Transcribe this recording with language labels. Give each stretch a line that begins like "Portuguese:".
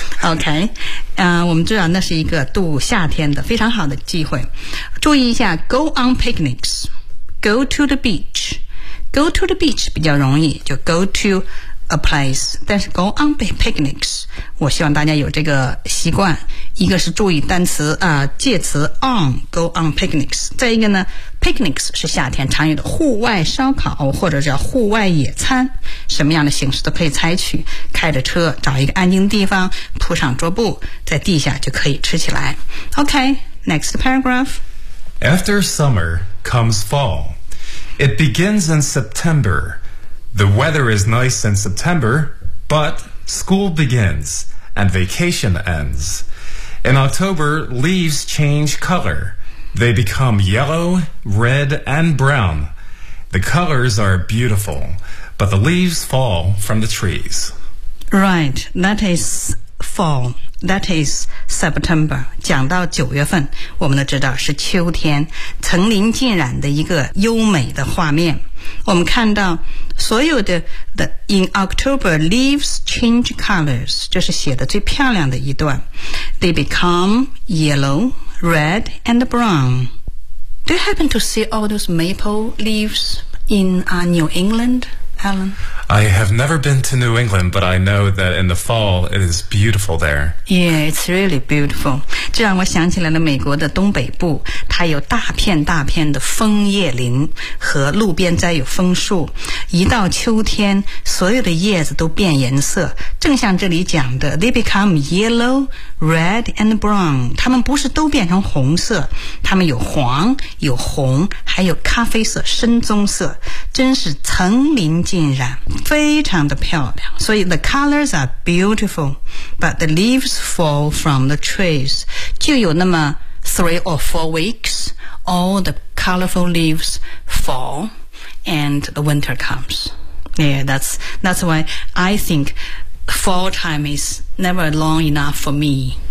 Chinese: Okay, 我们知道那是一个度夏天的非常好的机会。注意一下
English: ,go on picnics, go to the beach. Go to the beach
Chinese: 比较容易就
English: go to a place.
Chinese: 但是
English: go on picnics,
Chinese: 我希望大家有这个习惯。一个是注意单词介词 on,
English: go on picnics.
Chinese: 再一个呢 ,picnics 是夏天常用的户外烧烤或者叫户外野餐。什么样的形式都可以采取开着车找一个安静地方铺上桌布在地下就可以吃起来。
English: Okay, next paragraph. After summer comes fall. It begins in September. The weather is nice in September, but school begins and vacation ends. In October, leaves change color. They become yellow, red, and brown. The colors are beautiful, but the leaves fall from the trees. Right, that is fall. That is September.
Chinese: 讲到九月份，我们都知道是秋天，层林尽染的一个优美的画面。我们看到所有的
English: the in October leaves change colors.
Chinese: 这是写的最漂亮的一段。
English: They become yellow, red, and brown. Do you happen to see all those maple leaves in New England? Alan? I have never been to New England, but I know that in the fall, it is beautiful there. Yeah, it's really beautiful.
Chinese: 这让我想起来了美国的东北部，它有大片大片的枫叶林和路边栽有枫树。一到秋天，所有的叶子都变颜色，正像这里讲的
English: they become yellow, red, and brown.
Chinese: 它们不是都变成红色，它们有黄，有红，还有咖啡色，深棕色，真是层林尽染，非常的漂亮。所以
English: the colors are beautiful, but the leaves fall from the trees.
Chinese: 就有那么
English: three or four weeks, all the colorful leaves fall, and the winter comes. Yeah, that's why I think fall time is never long enough for me.